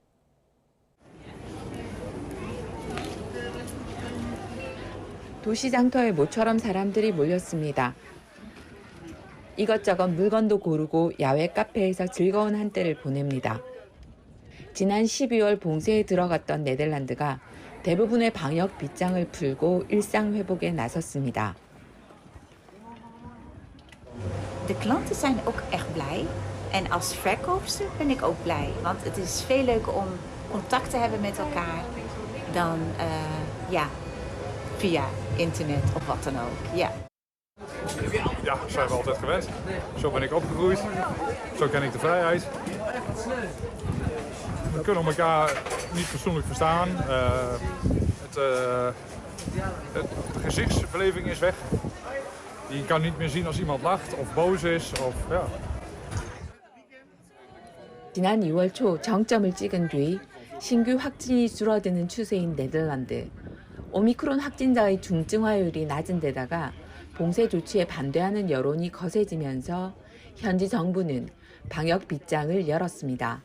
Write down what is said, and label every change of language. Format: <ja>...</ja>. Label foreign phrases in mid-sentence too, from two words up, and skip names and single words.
<ko>도시 장터에 모처럼 사람들이 몰렸습니다. 이것저것 물건도 고르고 야외 카페에서 즐거운 한때를 보냅니다. 지난 12월 봉쇄에 들어갔던 네덜란드가 대부분의 방역 빗장을 풀고 일상 회복에 나섰습니다.</ko> <nl>De klanten zijn ook echt blij. En als verkoopster ben ik ook blij. Want het is veel leuker om contact te hebben met elkaar dan via internet of wat dan ook. Ja, zijn we altijd gewend. Zo ben ik opgegroeid. Zo ken ik de vrijheid. We kunnen elkaar niet persoonlijk verstaan. De gezichtsbeleving is weg. Je kan niet meer zien als iemand lacht of boos is.</nl> <ko>지난 2월 초 정점을 찍은 뒤 신규 확진이 줄어드는 추세인 네덜란드. 오미크론 확진자의 중증화율이 낮은 데다가 봉쇄 조치에 반대하는 여론이 거세지면서 현지 정부는 방역 빗장을 열었습니다.</ko>